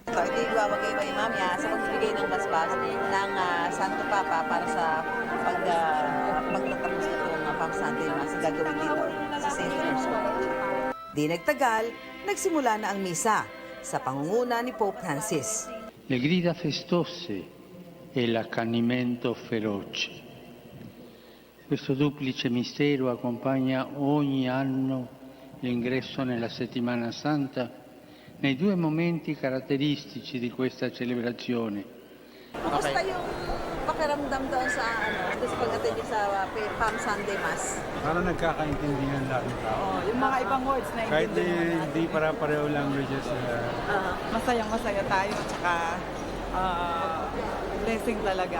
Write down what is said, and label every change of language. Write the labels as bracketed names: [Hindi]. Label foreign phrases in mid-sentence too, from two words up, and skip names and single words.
[Filipino] Ito yung iwawagay mo yung mamaya sa pagbibigay ng palaspas ng Santo Papa para sa pagtatapos itong Palm Sunday Mass gagawin dito sa St. Peter's Square. Di nagtagal, nagsimula na ang misa sa pangunguna ni Pope Francis. [Italian] Le grida festose e l'accanimento feroce. Questo duplice mistero accompagna ogni anno l'ingresso nella Settimana Santa nei due momenti caratteristici di questa celebrazione. [Filipino] Kumusta yung pakiramdam doon sa pag-attend sa Palm Sunday Mass? Parang nagkakaintindihan lang ng tao. Yung mga ibang words na Kahit hindi para-pareho languages. masayang-masaya tayo tsaka blessing talaga.